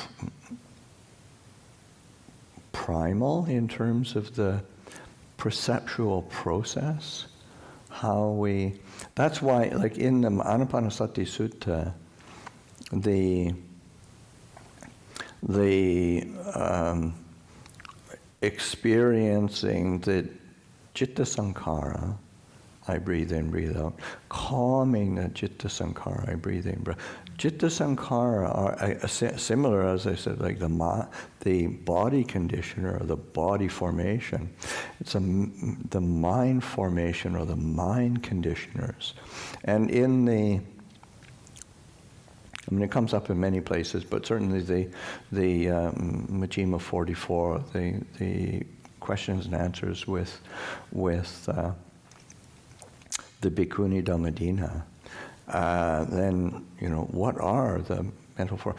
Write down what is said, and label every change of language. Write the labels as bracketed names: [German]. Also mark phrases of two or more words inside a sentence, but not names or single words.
[English] primal in terms of the perceptual process, that's why, like in the Anapanasati Sutta, the experiencing the [Pali] citta sankhara, [English] I breathe in, breathe out, calming the [Pali] citta sankhara, [English] I breathe in, breathe out. [Pali] Citta sankhara [English] are similar, as I said, like the body conditioner or the body formation. It's the mind formation or the mind conditioners. And it comes up in many places, but certainly the Majjhima 44, the questions and answers with the Bhikkhuni Dhammadina, then, what are the mental forms?